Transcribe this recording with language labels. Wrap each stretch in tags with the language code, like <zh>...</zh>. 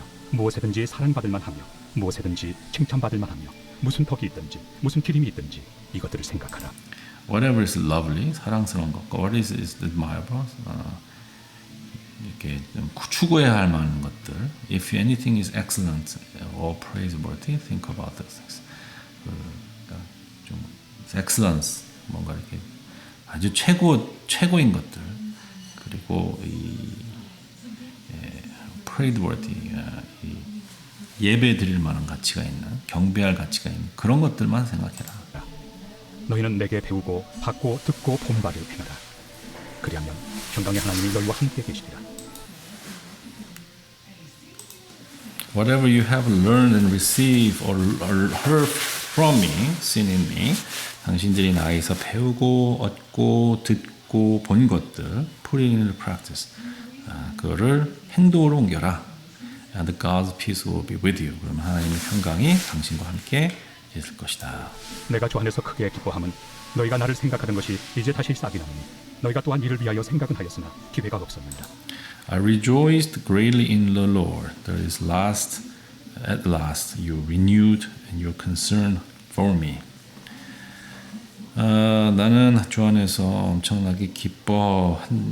<ko>무엇에든지 사랑받을 만하며 무엇에든지 칭찬받을 만하며 무슨 덕이 있든지 무슨 기림이 있든지 이것들을 생각하라.</ko> <en>Whatever is lovely,</en> <ko>사랑스러운 것과</ko> <en>what is admirable,</en> <ko>이렇게 좀 추구해야 할 만한 것들.</ko> <en>If anything is excellent or praiseworthy, think about those things.</en> <ko>그러니까 좀 excellence, 뭔가 이렇게 아주 최고인 것들, 그리고 이 praiseworthy, 이 예배 드릴 만한 가치가 있는, 경배할 가치가 있는 그런 것들만 생각해라. 너희는 내게 배우고 받고 듣고 본 바를 행하라. 그리하면 평강의 하나님이 너희와 함께 계시리라.</ko> <en>Whatever you have learned and received or heard from me, seen in me,</en> <ko>당신들이 나에게서 배우고 얻고 듣고 듣고 본 것들,</ko> <en>put it into practice.</en> <ko>그거를 행동으로 옮겨라.</ko> <en>And God's peace will be with you.</en> <ko>그러면 하나님의 평강이 당신과 함께 있을 것이다. 내가 주 안에서 크게 기뻐함은 너희가 나를 생각하던 것이 이제 다시 싹이 나오니 너희가 또한 이를 위하여 생각은 하였으나 기회가 없었느니라.</ko> <en>I rejoiced greatly in the Lord. There is at last you renewed and your concern for me.</en> <ko>나는 주 안에서 엄청나게 기뻐하였다.</ko>